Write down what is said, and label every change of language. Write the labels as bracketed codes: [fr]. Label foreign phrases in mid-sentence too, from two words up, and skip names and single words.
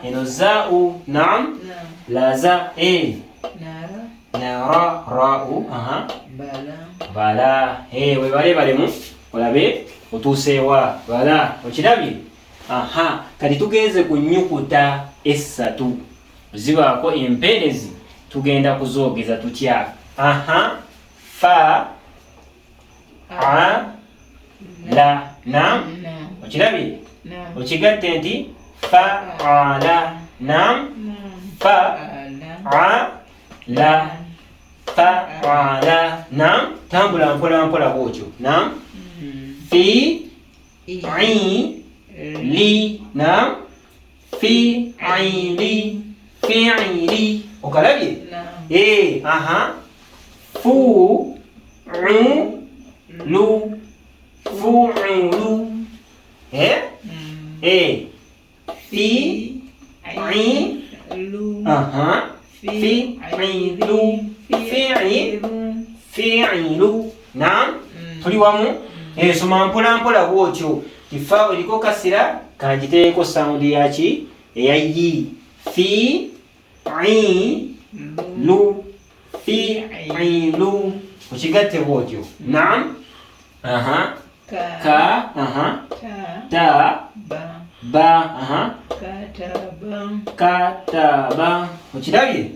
[ar] Eno zau. Naam. Laza. Nara. Ra'u. [lg] Bala. Webale balemu olabe otuuseewa. Bala okirabye? Kati tugenze ku nnyukuta essatu zibaako empeerezi tugenda kuzoogeza tutya? [ar] Fa, a, la. Naam. [lg] Okirabye? Okigatte nti [ar] fa, a, la. [lg] Naam. [ar] Fa, a, la. Fa, a, la. Naam. [lg] Tambula mpola mpola bwotyo. [ar] Naam. Fi, i, li. Naam. Fi'ili. Okalabye? Fu, lu. Fu'ulu. Fi, fi'ilu. Naam. [lg] Tuli wamu? Soma mpola mpola bwotyo. Kifa eriko kasira kagiteeko sound yaki? [ar] Eya yi. Fi, lu. [lg] Fi'ilu. Okigatte bwotyo. Naam. [ar] Ka. Ta. Ba. Kataba. [lg] Okirabye?